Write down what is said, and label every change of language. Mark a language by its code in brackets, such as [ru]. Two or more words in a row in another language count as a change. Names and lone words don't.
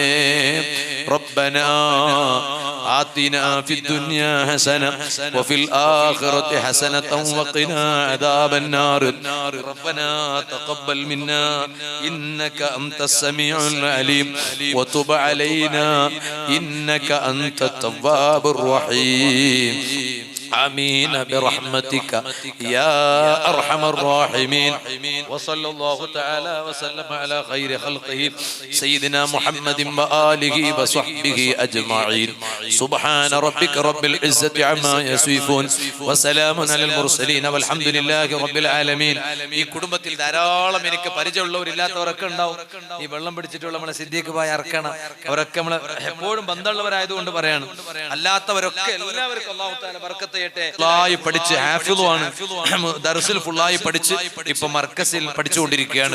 [ar] ربنا آتنا في الدنيا حسنة وفي الآخرة حسنة وقنا عذاب النار. ربنا تقبل منا إنك أنت السميع العليم وتب علينا إنك أنت التواب الرحيم. آمين برحمتك يا أرحم الراحمين. وصلى الله تعالى وسلم على خير خلقه سيدنا محمد وآله وصحبه أجمعين. سبحان ربك رب العزة عما يصفون وسلام على المرسلين والحمد لله رب العالمين. [ml] ഈ കുടുംബത്തിൽ ധാരാളം എനിക്ക് പരിചയമുള്ളവരില്ലാത്തവരൊക്കെ ഉണ്ടാവും. ഈ വെള്ളം പിടിച്ചിട്ടുള്ള നമ്മളെ സിദ്ദീഖ് ഭായി അർക്കണം, അവരൊക്കെ നമ്മളെ എപ്പോഴും ബന്ധമുള്ളവരായതുകൊണ്ട് പറയാണ്. അല്ലാത്തവരൊക്കെ എല്ലാവർക്കും [ar] الله تعالى [ml] ബർക്കത്ത് ഫുള്ളായി പഠിച്ച് ഹാഫിളുമാണ്, ദർസിൽ ഫുള്ളായി പഠിച്ച് ഇപ്പൊ മർക്കസിൽ പഠിച്ചുകൊണ്ടിരിക്കുകയാണ്.